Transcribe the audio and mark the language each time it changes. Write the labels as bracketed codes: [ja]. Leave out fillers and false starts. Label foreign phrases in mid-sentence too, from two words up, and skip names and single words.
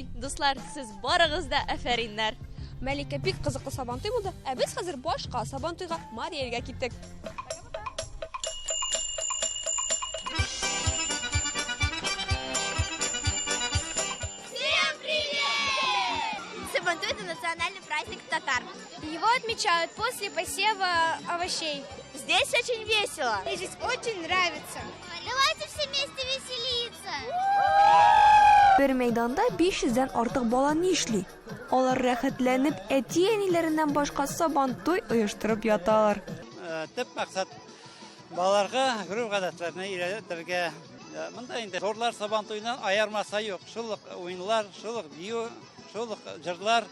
[tt] Дуслар, сез барыгыз да афәриннәр. Мәликә бик кызыклы Сабантуй булды. Без хәзер башка Сабантуйга Мариэльгә киттек. [ru] Всем привет! Сабантуй — это национальный праздник татар. Его отмечают после посева овощей. Здесь очень весело. Мне здесь очень нравится. Давайте все вместе веселиться. [tt] Бер мәйданда 500-дән артык бала нишли. Алар рәхәтләнеп, әти-әниләреннән башка Сабантуй оештырып яталар. Төп максат балаларга гөрү гадәтләрне өйрәтергә. Монда инде зурлар Сабантуйдан аярмаса юк. Шул уеннар, шул бию, шул җырлар.